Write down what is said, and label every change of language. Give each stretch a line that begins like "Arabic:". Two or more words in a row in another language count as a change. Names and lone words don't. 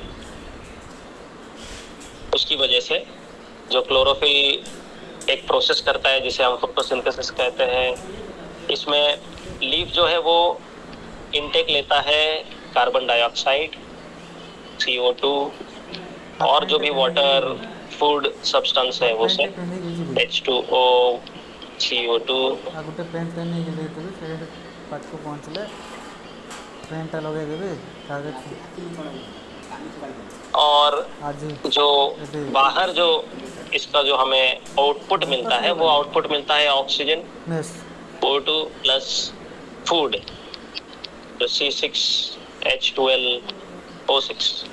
Hindi: उसकी वजह से जो क्लोरोफिल एक प्रोसेस करता है जिसे हम फोटोसिंथेसिस कहते हैं, इसमें लीफ जो है वो इनटेक लेता है
English: carbon dioxide,
Hindi: CO2 और जो भी
English: water food substance
Hindi: है वो से H2O, CO2।
Odia: ଆଉ ଗୋଟେ ପେନ୍ଟା ନେଇକି ଦେଇଦେବି, ସେ ପାଖକୁ ପହଞ୍ଚିଲେ ପେନ୍ଟା ଲଗେଇଦେବି
Hindi: और आज जो बाहर जो इसका जो हमें आउटपुट मिलता है वो आउटपुट मिलता है ऑक्सीजन, यस
English: O2 plus food, जो C6H12O6।